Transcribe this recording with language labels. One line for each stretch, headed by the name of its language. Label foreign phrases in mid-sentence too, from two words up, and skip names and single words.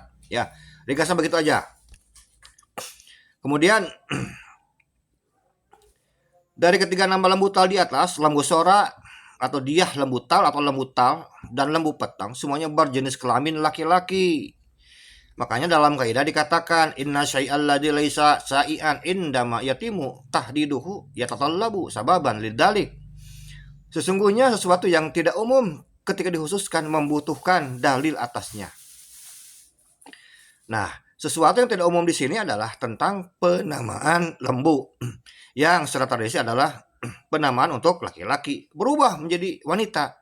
Indonesian: Ya, ringkasnya begitu aja. Kemudian dari ketiga nama Lembu Tal di atas, Lembu Sora atau Dyah Lembu Tal atau Lembu Tal dan Lembu Petang semuanya berjenis kelamin laki-laki.
Arabic: Makanya dalam kaidah dikatakan إن الشيء الذي ليس شائعا عندما يتم تحديده يتطلب سببا لذلك.
Indonesian: Sesungguhnya sesuatu yang tidak umum ketika dikhususkan membutuhkan dalil atasnya. Nah, sesuatu yang tidak umum di sini adalah tentang penamaan lembu yang secara tradisi adalah penamaan untuk laki-laki berubah menjadi wanita.